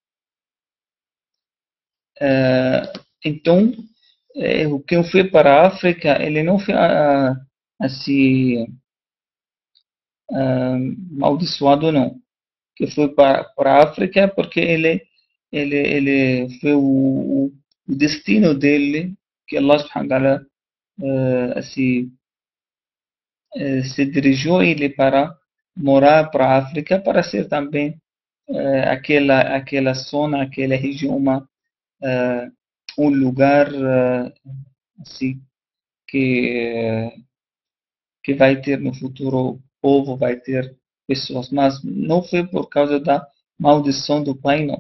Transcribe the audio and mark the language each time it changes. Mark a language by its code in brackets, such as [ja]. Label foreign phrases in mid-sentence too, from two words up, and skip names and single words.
[pt] Então, o que foi para a África, ele não foi assim amaldiçoado, não. Que foi para a África porque ele foi o destino dele que Allah [ar] سبحانه وتعالى [pt] assim, se dirigiu ele para morar para a África para ser também aquela zona, aquela região um lugar assim que que vai ter no futuro povo, vai ter pessoas, mas não foi por causa da maldição do pai, não.